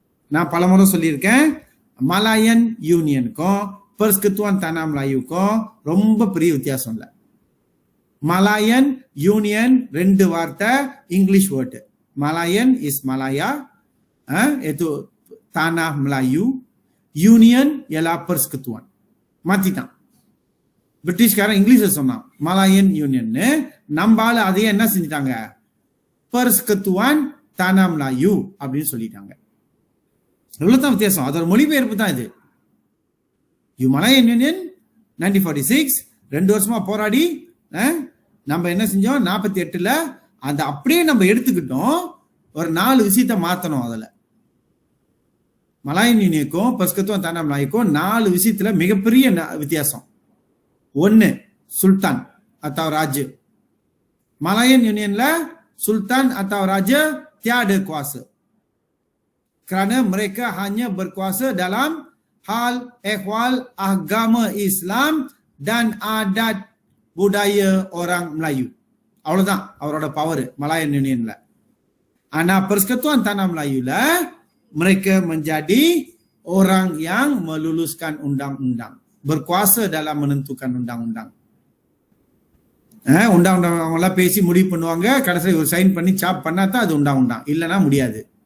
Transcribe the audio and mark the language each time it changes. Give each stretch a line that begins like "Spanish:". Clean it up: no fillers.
Tamil: நான் பலமுறை சொல்லியிருக்கேன், மலாயன் யூனியனுக்கும் பர்ஸ்கத்துவான் தானா மலாயுக்கும் ரொம்ப பெரிய வித்தியாசம் இல்லை. மலாயன் யூனியன் 2 வார்த்தை English word.
English: Malayan is Malaya,
Malay: itu tanah Melayu. Union ialah persekutuan.
Tamil: மாத்திட்டான். British காரன் இங்கிலீஷ்ல சொன்னான் மலாயன் யூனியன். நம்மால அதையே என்ன செஞ்சிட்டாங்க, பர்ஸ்கத்துவான் தானா மலாயு அப்படின்னு சொல்லிட்டாங்க. இவ்வளவுதான் வித்தியாசம். அதோட மொழிபெயர்ப்பு தான் இது. மலாயன் யூனியன் 1946 2 வருஷமா போராடி நம்ம என்ன செஞ்சோம், 48ல அந்த அப்படியே நம்ம எடுத்துக்கிட்டோம், ஒரு 4 விஷயத்தை மாத்தணும். அதுல மலாயன் யூனியனுக்கும் பர்ஸ்கத்துவான் தானா மலாயுக்கும் 4 விஷயத்துல மிகப்பெரிய வித்தியாசம்.
Malay: 1 சுல்தான் atau raja. Malayan Unionல sultan atau raja tiada kuasa. Kerana mereka hanya berkuasa dalam hal ehwal agama Islam dan adat budaya orang Melayu.
Tamil: அவ்வளவுதான் அவரோட பவர் Malayan Unionல. ஆனா
Malay: Persekutuan Tanah Melayuல mereka menjadi orang yang meluluskan undang-undang, berkuasa dalam menentukan undang-undang.
Tamil: undang-undang அவங்களாம் பேசி முடிவு பண்ணுவாங்க, கடைசியில் ஒரு sign பண்ணி சாப் பண்ணா தான் அது undang-undang, இல்லைன்னா முடியாது.